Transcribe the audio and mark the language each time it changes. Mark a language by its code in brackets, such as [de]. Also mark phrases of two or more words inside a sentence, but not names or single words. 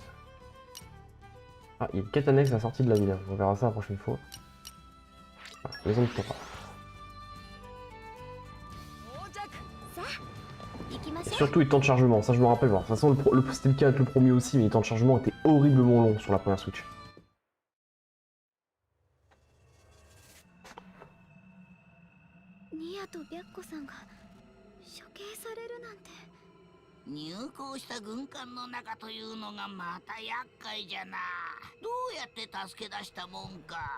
[fr] Ah, il y a une quête annexe à la sortie de la ville. On verra ça la prochaine fois. Ah, maison de Tora. Surtout les temps de chargement, ça je me rappelle. Bon, de toute façon, c'était le cas avec le premier aussi, mais les temps de chargement étaient horriblement longs sur la première Switch. [ja] 入港した軍艦の中というのがまた厄介じゃな。どうやって助け出したもんか。